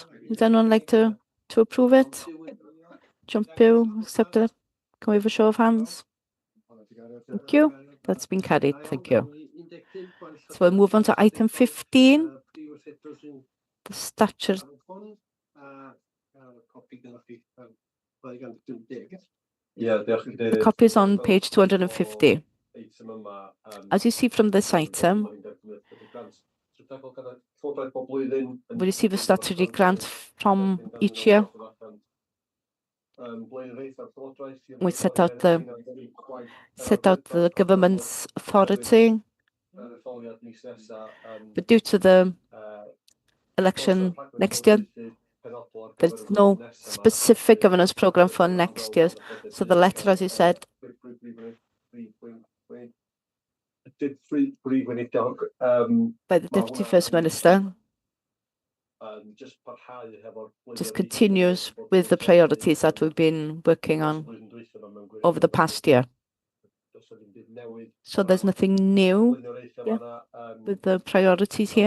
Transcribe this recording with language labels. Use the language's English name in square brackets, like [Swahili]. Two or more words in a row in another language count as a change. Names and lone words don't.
[English] Would anyone like to approve it? Jump Bill, accept it? Can we have a show of hands? Thank you. That's been carried. Thank you. So we'll move on to item 15. The statute. [Welsh] copi gyda chi. 250. Ie, diolch yn [English] The [Welsh] cadeirydd. [English] copy is on page 250. [Welsh] Eitem yma, [English] As you see from this item, [Welsh] Llywodraeth bob blwyddyn yn- [English] we receive a statutory grant from each year. We set out the government's authority, but due to the election next year, there's no specific governance program for next year. So the letter, as you said, [Welsh] Did brif weinidog [English] by the Deputy First Minister, just continues with the priorities that we've been working on over the past year. So there's nothing new with the priorities here.